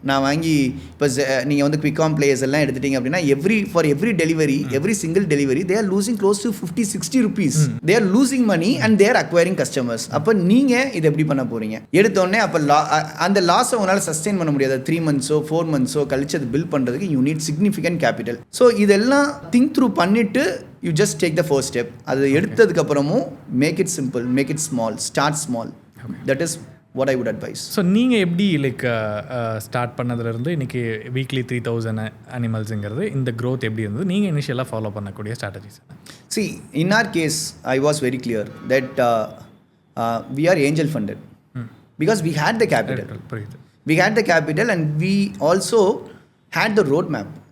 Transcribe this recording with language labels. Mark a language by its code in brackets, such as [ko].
[ta] நான் வாங்கி இப்போ நீங்கள் வந்து குவிக்காம் பிளேயர்ஸ் எல்லாம் எடுத்துட்டீங்க அப்படின்னா [en] For every delivery, every single delivery they are losing close to 50-60 rupees. They are losing money and they are acquiring customers. [ta] அப்போ நீங்கள் இது எப்படி பண்ண போகிறீங்க? எடுத்தோடனே அப்போ அந்த லாஸை உங்களால் சஸ்டெயின் பண்ண முடியாது. 3 months 4 months கழிச்சு அது பில் பண்ணுறதுக்கு [en] You need significant capital. [ta] So இதெல்லாம் திங்க் த்ரூ பண்ணிவிட்டு [en] you just take the first step. [ta] அது எடுத்ததுக்கு அப்புறமும் [en] make it simple, make it small, start small. That is what I would advise. [ta] So நீங்கள் எப்படி லைக் ஸ்டார்ட் பண்ணதுலேருந்து இன்றைக்கி வீக்லி 3000 அனிமல்ஸுங்கிறது இந்த க்ரோத் எப்படி இருந்தது? நீங்கள் இனிஷியலாக ஃபாலோ பண்ணக்கூடிய strategies? [en] See, in our case, I was very clear that we are angel funded because we had the capital. We had the capital and we also had the roadmap.